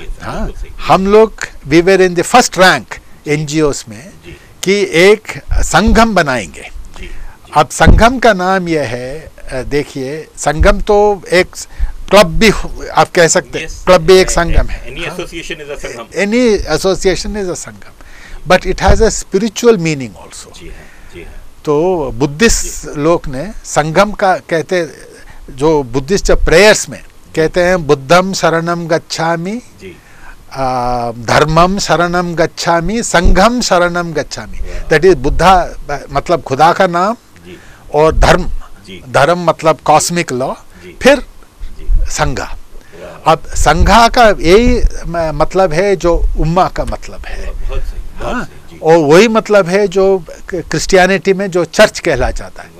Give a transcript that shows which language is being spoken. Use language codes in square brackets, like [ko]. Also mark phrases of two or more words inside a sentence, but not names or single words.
[hi] हाँ, हम लोग [en] we were in the first rank NGOs [hi] में कि एक संगम बनाएंगे। अब संगम का नाम यह है, देखिए संगम तो एक क्लब भी आप कह सकते हैं, क्लब भी एक संगम है। [en] any association is a sangam, any association is a sangam, but it has a spiritual meaning also. [hi] तो बुद्धिस्ट लोग ने संगम का कहते, जो बुद्धिस्ट प्रेयर्स में कहते हैं, [pi] बुद्धम शरणम गच्छामि, धर्मम शरणम गच्छामि, संघम शरणम गच्छामि। [en] that is [hi] बुद्धा मतलब खुदा का नाम, और धर्म मतलब [en] cosmic law, [hi] फिर संघा। अब संघा का यही मतलब है जो उम्मा का मतलब है। हाँ, और वही मतलब है जो क्रिश्चियनिटी में जो चर्च कहला जाता है।